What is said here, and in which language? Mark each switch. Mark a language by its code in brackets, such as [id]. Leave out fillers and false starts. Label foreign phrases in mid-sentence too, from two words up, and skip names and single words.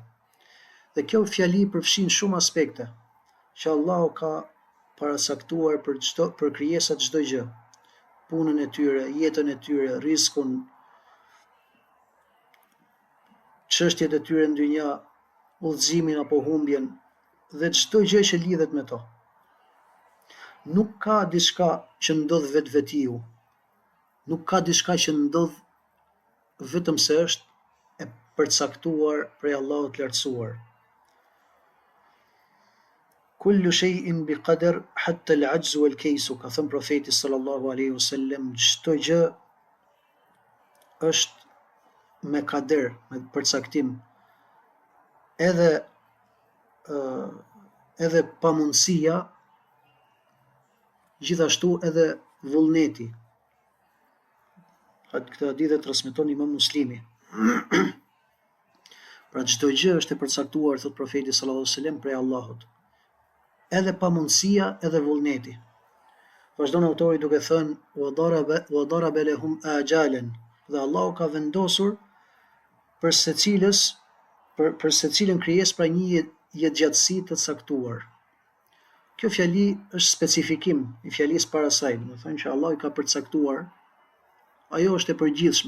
[sq] Dhe kjo fjali përfshin shumë aspekte, që Allahu ka paracaktuar për krijesat çdo gjë, punën e tyre, jetën e tyre, rizkun, çështjet e tyre në dynja, udhëzimin apo humbjen, dhe çdo gjë që lidhet me to. Nuk ka diçka që ndodh vetvetiu, nuk ka diçka që ndodh vetëm se është e përcaktuar prej Allahut të lartësuar. [ar] كل شيء بقدر حتى العجز والكيس, [sq] ka thënë profeti [ar] صلى الله عليه وسلم, [sq] çdo gjë është me kader, me përcaktim. Edhe pamundësia, gjithashtu edhe vullneti. Këtë hadith e transmeton Imam Muslimi. Pra çdo gjë është e përcaktuar, thot profeti [ar] صلى الله عليه وسلم, [sq] prej Allahut. Edhe pamundësia, edhe vullneti. Vazhdon autori duke thënë: [ar] "وضرب لهم آجالا." [sq] Dhe Allahu ka vendosur për secilën krijesë pra një jetëgjatësi të caktuar. Kjo fjali është specifikim i fjalisë para saj, do të thënë që Allahu ka përcaktuar, ajo është e përgjithshme.